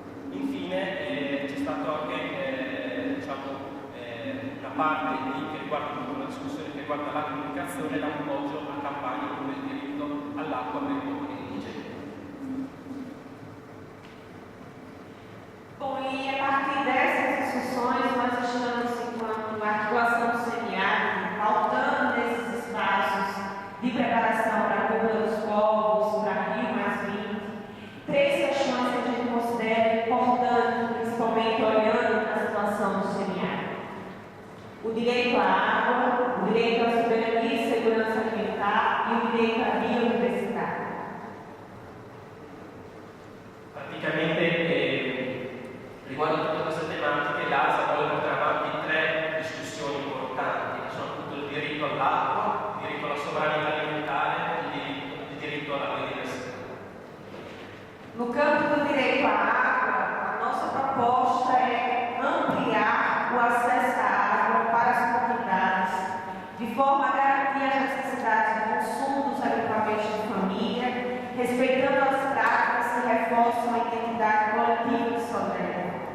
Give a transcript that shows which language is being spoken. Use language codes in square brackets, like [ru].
[it] Infine c'è stato anche diciamo, una parte che riguarda una discussione che riguarda la comunicazione e l'appoggio a campagne come il diritto all'acqua per i popoli indigeni. [pt] Bom, e a partir dessas discussões nós estamos, enquanto articulação do semiárido, pautando nesses espaços de preparação para a cura dos povos, para Rio +20, 3 questões que a gente considera importantes, principalmente olhando para a situação do semiárido. O direito à água, o direito à soberania e segurança alimentar e o direito à biodiversidade. [it] Praticamente riguardo a tutte queste tematiche l'ASA vuole portare avanti 3 discussioni importanti, che sono appunto il diritto all'acqua, il diritto alla sovranità alimentare e il diritto alla biodiversità. [pt] No campo do direito à água, a nossa proposta é ampliar o acesso à água para as comunidades, de forma a garantir as necessidades de consumo dos agrupamentos de família, respeitando as práticas que reforçam a identidade coletiva de soberania.